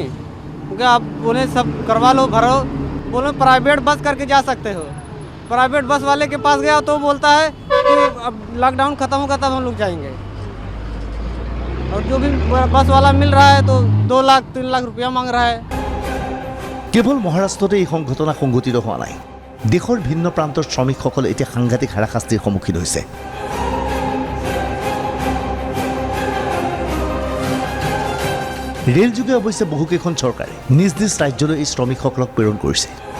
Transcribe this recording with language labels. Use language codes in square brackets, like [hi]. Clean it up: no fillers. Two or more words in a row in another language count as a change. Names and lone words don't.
[hi] क्योंकि आप बोले सब करवा लो, भरो। बोले [en] private bus [hi] करके जा सकते हो। [en] private bus [hi] वाले के पास गया तो बोलता है कि अब लॉकडाउन ख़त्म होगा तब हम लोग जाएंगे। और जो भी बस वाला मिल रहा है तो 2 लाख 3 लाख रुपया मांग रहा है। [as] কেৱল মহাৰাষ্ট্ৰতে এই ঘটনা সংঘটিত হোৱা নাই। দেশৰ ভিন্ন প্ৰান্তৰ শ্ৰমিকসকলে এতিয়া সাংঘাতিক হাৰাশাস্তিৰ সন্মুখীন হৈছে। ৰেলযোগে অৱশ্যে বহুকেইখন চৰকাৰে নিজ নিজ ৰাজ্যলৈ এই শ্ৰমিকসকলক প্ৰেৰণ কৰিছে।